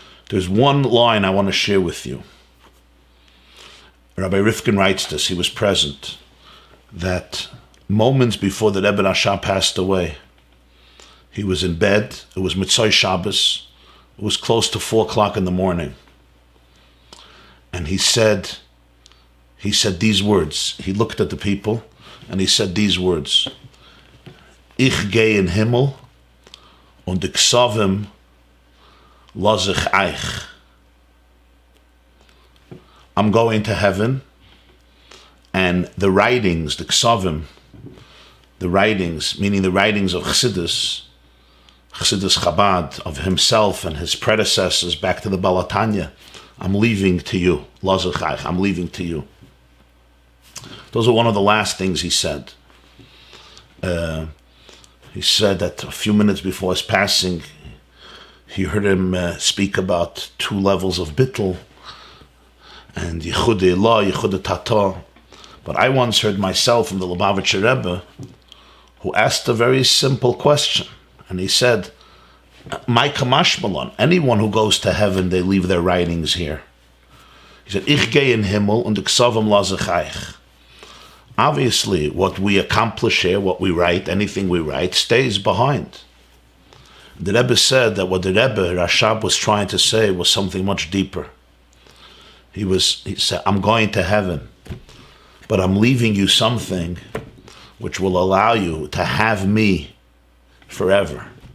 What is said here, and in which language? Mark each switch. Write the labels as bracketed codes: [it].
[en] There's one line I want to share with you. Rabbi Rifkin writes this, he was present, that moments before the Rebbe Rasha passed away, he was in bed, it was Mitzvah Shabbos, it was close to 4 o'clock in the morning. And he said these words. He looked at the people and he said these words. [yi] Ich gehe in Himmel und die Ksavim lass ich eich. [en] I'm going to heaven, and the writings, the Ksavim, the writings, meaning the writings of Chassidus Chabad, of himself and his predecessors back to the Balatanya, I'm leaving to you. [yi] Lass ich eich, [en] I'm leaving to you. Those are one of the last things he said. He said that a few minutes before his passing, he heard him speak about 2 levels of bittul, and Yichud Elah, Yichud Tata. But I once heard myself from the Lubavitcher Rebbe, who asked a very simple question. And he said, my kamashmalon, anyone who goes to heaven, they leave their writings here. He said, [yi] Ich gehe in Himmel und ksavim lass ich eich. [en] Obviously, what we accomplish here, what we write, anything we write, stays behind. The Rebbe said that what the Rebbe, Rashab, was trying to say was something much deeper. He said, I'm going to heaven, but I'm leaving you something which will allow you to have me forever.